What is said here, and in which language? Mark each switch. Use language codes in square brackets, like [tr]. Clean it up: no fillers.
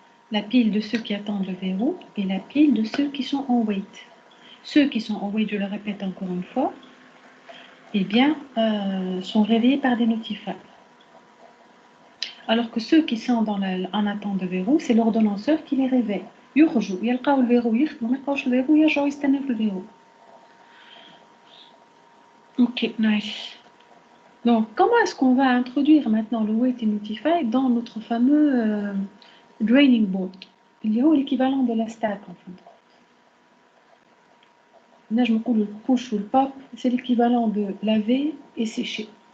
[fr] La pile de ceux qui attendent le verrou et la pile de ceux qui sont en wait. Ceux qui sont en wait, je le répète encore une fois, eh bien, sont réveillés par des notifiers. Alors que ceux qui sont en attente de verrou, c'est l'ordonnanceur qui les réveille. [ar] يخرجوا يلقاو الفيرو يخدموا ما يلقاوش الفيرو يرجعوا يستناو في الفيرو. [en] Ok, nice. [fr] Donc, comment est-ce qu'on va introduire maintenant le wait et notify dans notre fameux draining board? Il y a l'équivalent de la stack en fait. Là, je me coule le push ou le pop, c'est l'équivalent de laver et sécher.